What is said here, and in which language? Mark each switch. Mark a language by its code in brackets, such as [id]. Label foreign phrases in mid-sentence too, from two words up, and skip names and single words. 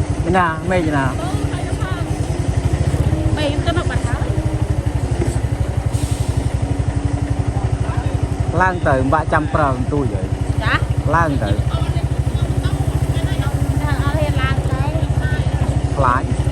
[km] ណាមេឃណា [vi] mấy cái nó bật tháo [km] ឡើងទៅបាក់ចាំប្រើទូចហើយ ចា ឡើងទៅ អត់រៀនឡើងទៅ ខ្លាច